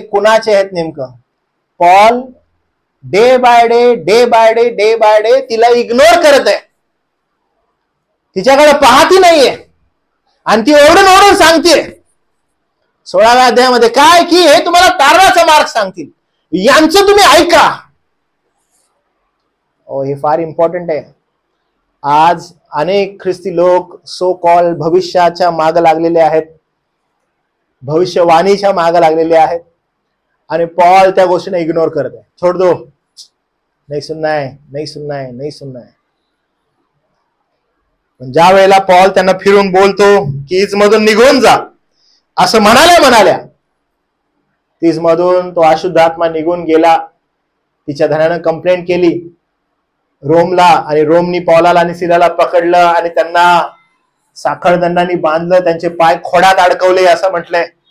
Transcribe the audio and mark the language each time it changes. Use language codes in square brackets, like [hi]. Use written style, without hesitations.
[mr] कुणाचे आहेत नेमकं? Paul day by day day by day day by day तिला इग्नोर करत आहे, तिच्याकडे पाहती नाहीये, आणि ती ओरडून ओरडून सांगते 16व्या अध्यायामध्ये काय की हे तुम्हाला तारणाचा मार्ग सांगतील, यांचं तुम्ही ऐका. हे फार इम्पॉर्टंट आहे. आज अनेक ख्रिस्ती लोक सो कॉल भविष्याच्या मागे लागलेले आहेत, भविष्यवाणीच्या मागे लागलेले आहेत, आणि पॉल त्या गोष्टीने इग्नोर करत आहे. [hi] छोड़ दो, नहीं सुनना है, नहीं सुनना है, नहीं सुनना है. [mr] पण ज्या वेळेला पॉल त्यांना फिरून बोलतो की इजमधून निघून जा असं म्हणाल्या तिजमधून तो अशुद्ध आत्मा निघून गेला. तिच्या धनानं कंप्लेंट केली रोमला, आणि रोमनी पॉलाला आणि सिलाला पकडलं आणि त्यांना साखळदंडाने बांधलं, त्यांचे पाय खोडात अडकवले असं म्हटलंय.